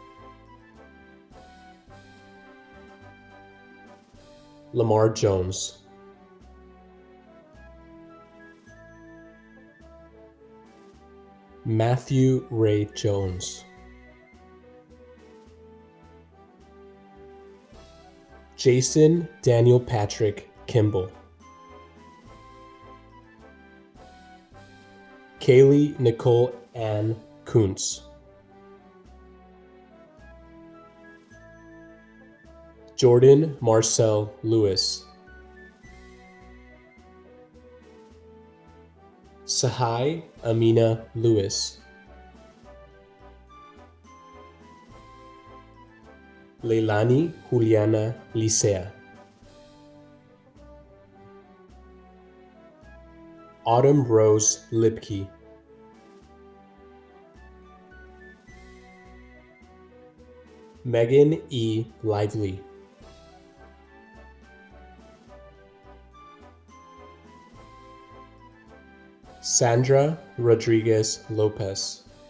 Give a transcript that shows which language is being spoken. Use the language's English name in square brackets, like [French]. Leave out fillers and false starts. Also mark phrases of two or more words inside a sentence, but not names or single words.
[English] Lamar Jones. Matthew Ray Jones. Jason Daniel Patrick Kimball. Kaylee Nicole Ann Kuntz. Jordan Marcel Lewis. Sahai Amina Lewis. Leilani Juliana Licea. Autumn Rose Lipke. Megan E. Lively. Sandra Rodriguez Lopez.